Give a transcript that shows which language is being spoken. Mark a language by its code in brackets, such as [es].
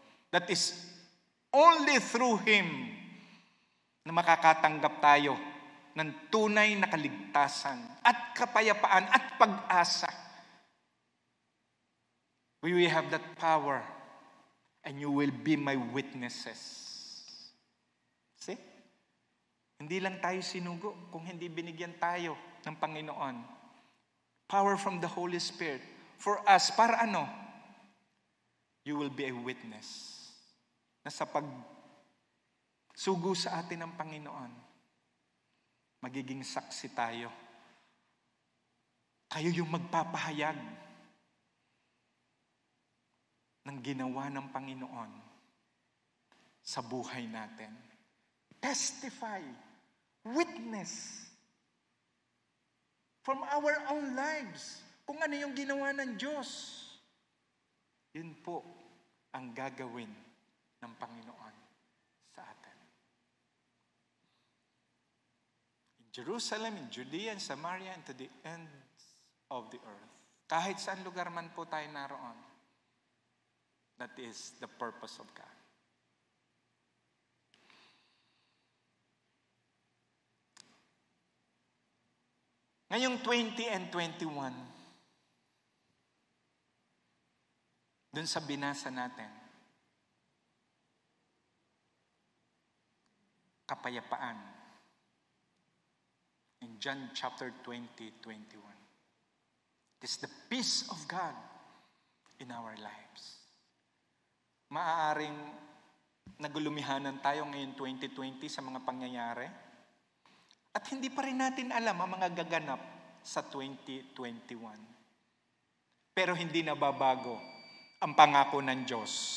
[en] That is only through Him [tl] na makakatanggap tayo ng tunay na kaligtasan at kapayapaan at pag-asa. [en] We will have that power, and you will be my witnesses. See? [tl] Hindi lang tayo sinugo kung hindi binigyan tayo ng Panginoon. [en] Power from the Holy Spirit. For us, [tl] para ano? [en] You will be a witness. [tl] Na sa pagsugo sa atin ng Panginoon, magiging saksi tayo. Kayo yung magpapahayag ng ginawa ng Panginoon sa buhay natin. [en] Testify, witness from our own lives [tl] kung ano yung ginawa ng Diyos. Yun po ang gagawin ng Panginoon sa atin. [en] In Jerusalem, in Judea, and Samaria, and to the ends of the earth. [tl] Kahit saan lugar man po tayo naroon. [en] That is the purpose of God. [tl] Ngayong 20 and 21, dun sa binasa natin, kapayapaan. [en] In John chapter 20, 21. It is the peace of God in our lives. [tl] Maaaring nagulumihanan tayo ngayon 2020 sa mga pangyayari at hindi pa rin natin alam ang mga gaganap sa 2021. Pero hindi nababago ang pangako ng Diyos.